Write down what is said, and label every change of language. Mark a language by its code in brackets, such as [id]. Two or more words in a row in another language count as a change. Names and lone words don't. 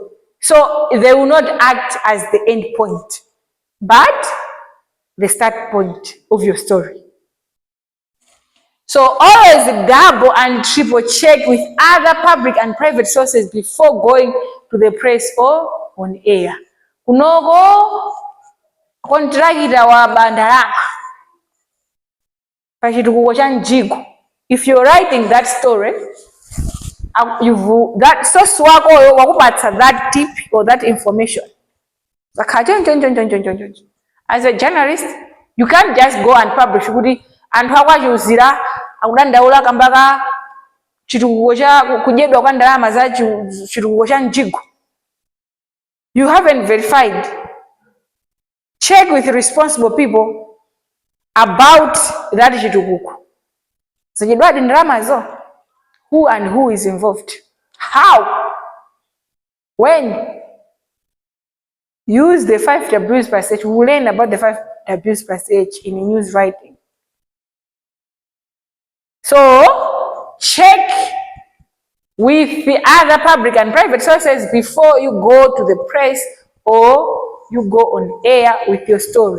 [en] So they will not act as the end point, but the start point of your story. So always double and triple check with other public and private sources before going to the press or on air. [ny] Kunogo kontrakita wa Bandalama pachitukuko cha Njigo. [en] If you're writing that story, that source wako wakupatsa that tip or that information. As a journalist, you can't just go and publish [ny] kuti anthu akwachuzira akudandaula kambaka chitukuko cha kudyedwa kwa ndalama za chitukuko cha Njigo. [en] You haven't verified. Check with responsible people about that chitukuko. [ny] Zadyedwadi ndalama zo. [en] Who and who is involved? How? When? Use the 5 W's per H. We'll learn about the 5 W's per H in news writing. So, check with the other public and private sources before you go to the press or you go on air with your story.